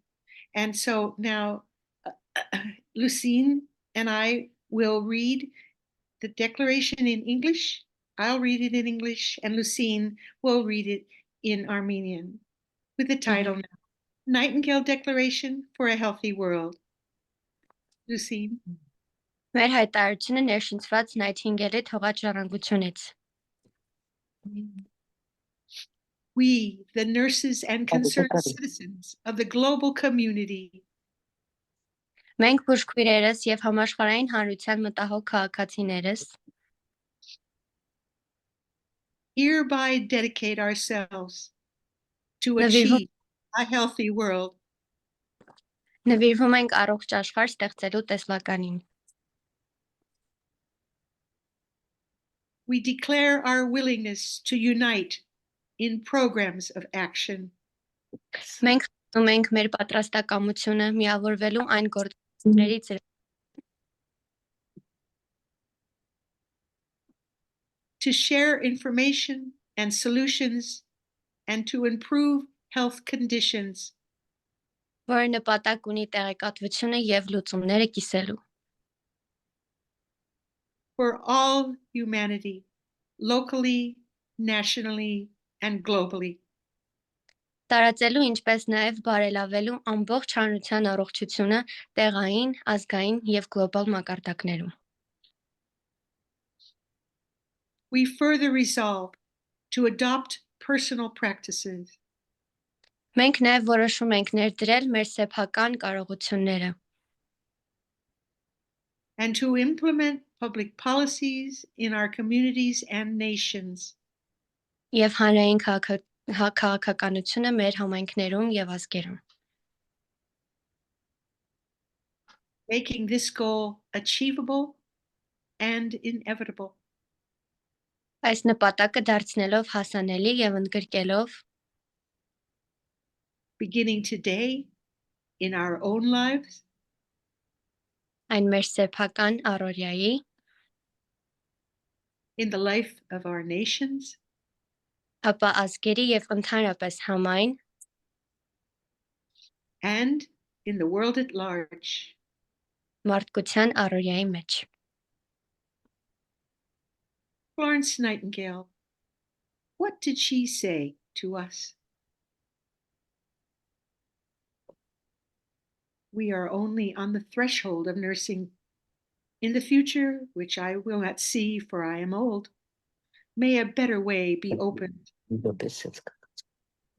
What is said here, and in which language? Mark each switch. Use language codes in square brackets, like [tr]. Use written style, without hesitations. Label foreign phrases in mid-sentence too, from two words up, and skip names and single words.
[en] And so now Lucine and I will read the declaration in English. I'll read it in English, and Lucine will read it in Armenian, with the title now, Nightingale Declaration for a Healthy World. Lucine. [hy] Մեր հայտարարությունը ներշնչված Nightingale-ի թողած ժառանգությունից։ [en] We, the nurses and concerned citizens of the global community, [hy] Մենք բուժքույրերս եւ համաշխարհային հանրության մտահոգ քաղաքացիներս [en] hereby dedicate ourselves to achieve a healthy world. [hy] նվիրվում ենք առողջ աշխարհ ստեղծելու տեսլականին։ [en] We declare our willingness to unite in programs of action. [hy] Մենք խնդրում ենք մեր պատրաստակամությունը միավորվելու այն գործողություններից [en] to share information and solutions and to improve health conditions. [hy] որը նպատակ ունի տեղեկատվությունը եւ լուծումները կիսելու։ [en] For all humanity, locally, nationally, and globally. [hy] Տարածելու ինչպես նաև բարելավելու ամբողջ հանրության առողջությունը տեղային, ազգային եւ գլոբալ մակարդակներում։ [en] We further resolve to adopt personal practices. [hy] Մենք նաև որոշում ենք ներդրել մեր սեփական կարողությունները [en] and to implement public policies in our communities and nations. [hy] եւ հանրային քաղաքականությունը մեր համայնքներում եւ ազգերում։ [en] Making this goal achievable and inevitable. [hy] Այս նպատակը դարձնելով հասանելի եւ ընդգրկելով [en] beginning today in our own lives, [hy] այն մեր սեփական առօրյայի, [en] in the life of our nations, [hy] ապա ազգերի եւ ընդհանրապես համայն, [en] and in the world at large. [hy] մարդկության առօրյայի մեջ։ [en] Florence Nightingale, what did she say to us? We are only on the threshold of nursing. In the future, which I will not see, for I am old, may a better way be opened.